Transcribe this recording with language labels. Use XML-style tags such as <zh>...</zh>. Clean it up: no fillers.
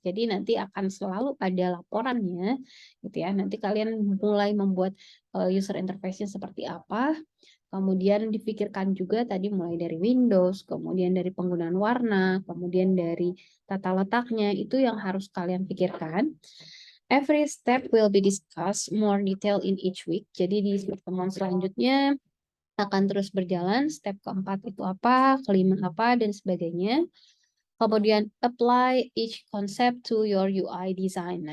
<id>Jadi nanti akan selalu ada laporannya, gitu ya. Nanti kalian mulai membuat user interface-nya seperti apa. Kemudian dipikirkan juga tadi mulai dari Windows, kemudian dari penggunaan warna, kemudian dari tata letaknya, itu yang harus kalian pikirkan.</id> <en>Every step will be discussed more detail in each week.</en> <id>Jadi di pertemuan selanjutnya akan terus berjalan, step keempat itu apa, kelima apa, dan sebagainya.</id> <en>Kemudian apply each concept to your UI design.</en>